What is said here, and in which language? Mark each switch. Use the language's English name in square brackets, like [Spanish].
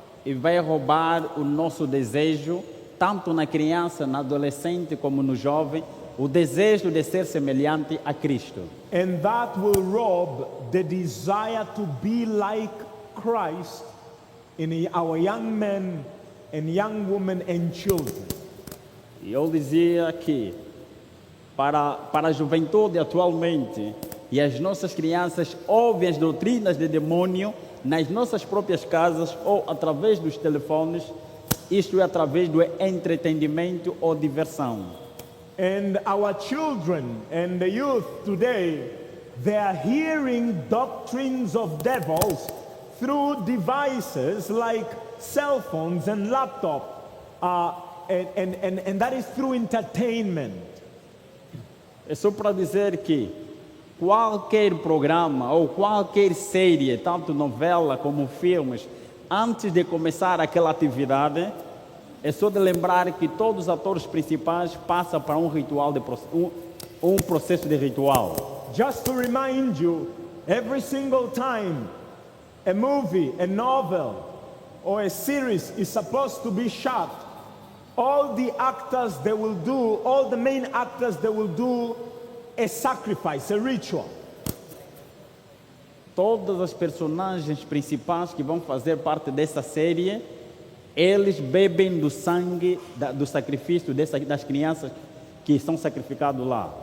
[Portuguese] E vai roubar o nosso desejo, tanto na criança, na adolescente como no jovem, o desejo de ser semelhante a Cristo. [English] And that will rob the desire to be like Christ in our young men and young women and children. [Portuguese] E eu dizia que para a juventude atualmente e as nossas crianças ouvem as doutrinas de demônio nas nossas próprias casas ou através dos telefones, isto é através do entretenimento ou diversão. [English] And our children and the youth today, they are hearing doctrines of devils through devices like cell phones and laptops, and that is through entertainment. [Portuguese] É só para dizer que qualquer programa ou qualquer série, tanto novela como filmes, antes de começar aquela atividade, é só de lembrar que todos os atores principais passam para um ritual um processo de ritual. [English] Just to remind you, every single time a movie, a novel, or a series is supposed to be shot, all the actors they will do, all the main actors they will do a sacrifice, a ritual. [Portuguese] Todas as personagens principais que vão fazer parte dessa série, eles bebem do sangue do sacrifício das crianças que são sacrificadas lá.